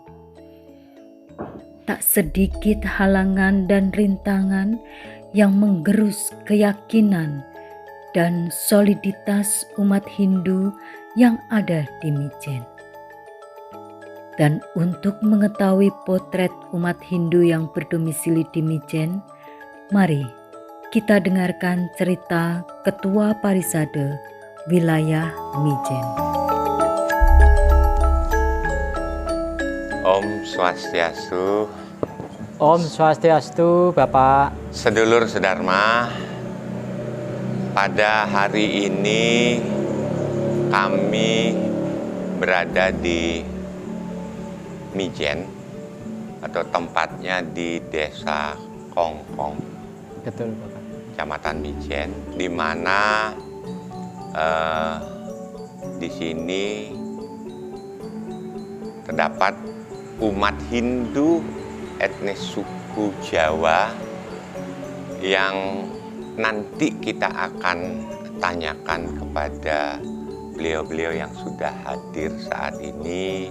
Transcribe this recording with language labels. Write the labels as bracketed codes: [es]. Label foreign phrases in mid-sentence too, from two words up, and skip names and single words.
[id] Tak sedikit halangan dan rintangan yang menggerus keyakinan dan soliditas umat Hindu yang ada di Mijen. Dan untuk mengetahui potret umat Hindu yang berdomisili di Mijen, mari kita dengarkan cerita Ketua Parisade Wilayah Mijen. Om Swastiastu. Om Swastiastu, Bapak. [jv] Sedulur sedharma, [id] pada hari ini kami berada di Mijen atau tempatnya di Desa Kongkong, Betul, Bapak. Kecamatan Mijen, di mana di sini terdapat umat Hindu etnis suku Jawa yang nanti kita akan tanyakan kepada beliau-beliau yang sudah hadir saat ini.